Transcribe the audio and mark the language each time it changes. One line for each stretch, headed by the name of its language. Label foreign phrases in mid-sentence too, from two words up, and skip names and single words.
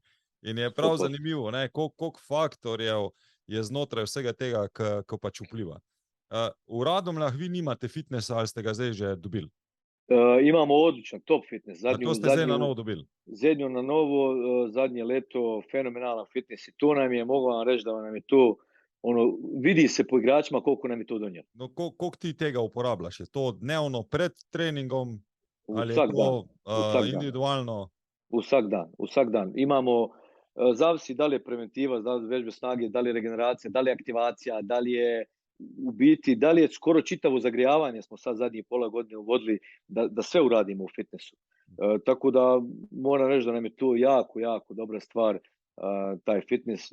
Slovenian: In je prav zanimivo, koliko faktorjev je znotraj vsega tega, ko pač vpliva. V Radomljah vi nimate fitnesa, ali ste ga zdaj že dobili?
Bosnian: Imamo odličan top fitness.
Slovenian: A to ste zdaj na novo dobili?
Bosnian: Zadnju na novo, zadnje leto, fenomenalan fitness i to nam je, mogu vam reći da nam je to, vidi se po igračima koliko nam je to donijelo.
Slovenian: No, koliko ti tega uporabljaš? Je to dnevno pred treningom ali je Vsak to dan. individualno? Vsak dan.
Bosnian: Imamo, zavisi da li je preventiva, da li je vežbe snage, da li je regeneracija, da li je aktivacija, da li je u biti, da li je skoro čitavo zagrijavanje smo sad zadnjih pola godine uvodili da sve uradimo u fitnessu. Tako da moram reći da nam je to jako, jako dobra stvar, taj fitness.